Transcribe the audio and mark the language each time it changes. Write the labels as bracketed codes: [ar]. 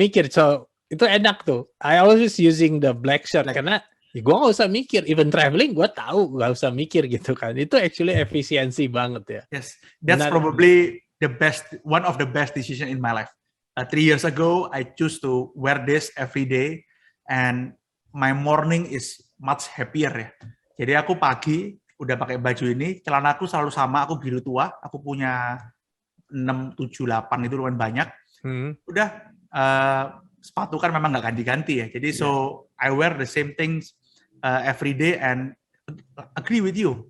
[id] So, itu enak tuh. [en] I always using the black shirt [id] karena gue gak usah mikir, [en] even traveling [id] gue tahu gak usah mikir gitu kan. Itu [en] actually [id] efisiensi banget ya. [en] Yes, that's probably one of the best decision in my life. 3 years ago, I choose to wear this every day, and my morning is much happier [id] ya. Jadi aku pagi udah pakai baju ini, celana aku selalu sama, aku biru tua, aku punya 6, 7, 8 itu lumayan banyak. Udah sepatu kan memang nggak ganti-ganti ya. Jadi [en] so I wear the same things every day and agree with you.